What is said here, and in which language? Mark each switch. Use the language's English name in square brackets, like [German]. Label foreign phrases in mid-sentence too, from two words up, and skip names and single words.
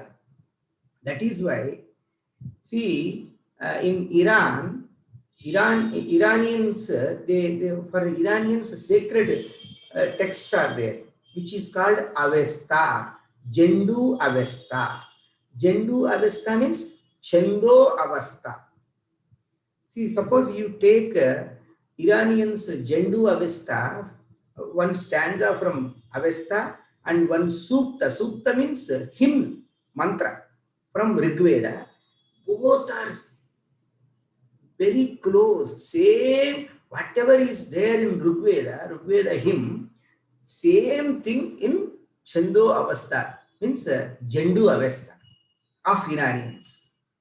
[English] That is why, see, in Iranians, for Iranians, sacred texts are there, which is called Avesta, Jendu Avesta. Jendu Avesta means Chendo Avesta. See, suppose you take Iranians Jendu Avesta, one stanza from Avesta and one Sukta. Sukta means hymn, mantra from Rigveda. Both are very close, same, whatever is there in Rigveda hymn, same thing in Chendo Avesta, means Jendu Avesta of Iranians.